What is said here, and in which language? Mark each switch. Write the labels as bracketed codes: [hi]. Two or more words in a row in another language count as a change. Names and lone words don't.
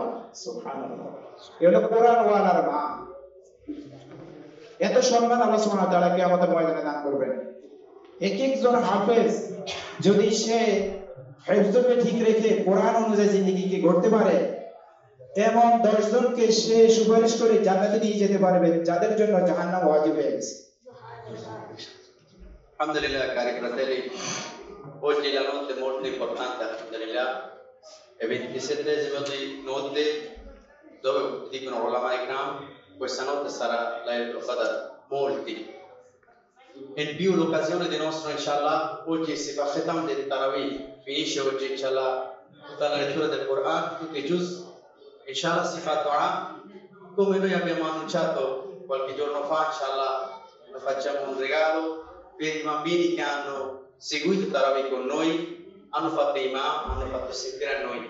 [bn] সুবহানাল্লাহ, এটা হলো কোরআন ওয়ালার মা। এত সম্মান [ar] الله سبحانه وتعالى [bn] কিয়ামতের ময়দানে দান করবেন। এক একজন হাফেজ যদি সে হিফজকে ঠিক রেখে কোরআন অনুযায়ী জিন্দেগিকে গড়তে পারে, এমন 10 জনকে সে সুপারিশ করে জান্নাতে নিয়ে যেতে পারবে, যাদের জন্য জাহান্নাম ওয়াজিব হয়ে গেছে। [it] Alhamdulillah, cari fratelli, oggi la notte è molto importante, alhamdulillah, è 27esimo di notte dove dicono [ar] علماء إكرام, [it] questa notte sarà Laylatul Qadr, molti. In più l'occasione del nostro inshallah, oggi si fa Khitam del Tarawih, finisce oggi inshallah tutta la lettura del Quran, tutti i juz, inshallah si fa dua, come noi abbiamo annunciato qualche giorno fa, inshallah lo facciamo un regalo per i bambini che hanno seguito Tarawih con noi, hanno fatto imam, hanno fatto sentire a noi.